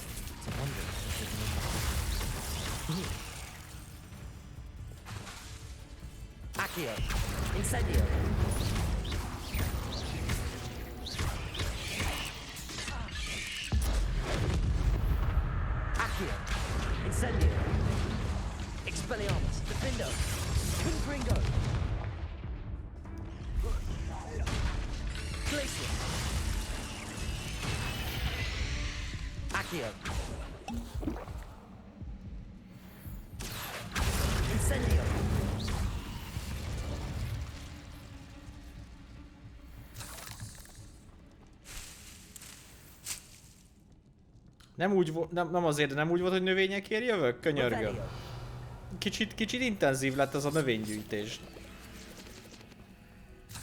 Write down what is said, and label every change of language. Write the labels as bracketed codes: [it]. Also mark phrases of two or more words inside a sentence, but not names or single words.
[en] It's a wonder if there's no Accio! Incendio! Accio! Incendio! Expelliarmus! Defendo! Confringo! Glacier! Accio! Incendio! [hu] Nem úgy volt, nem azért, nem úgy volt, hogy növényekért jövök? Könyörgöm. Kicsit intenzív lett ez a növénygyűjtés.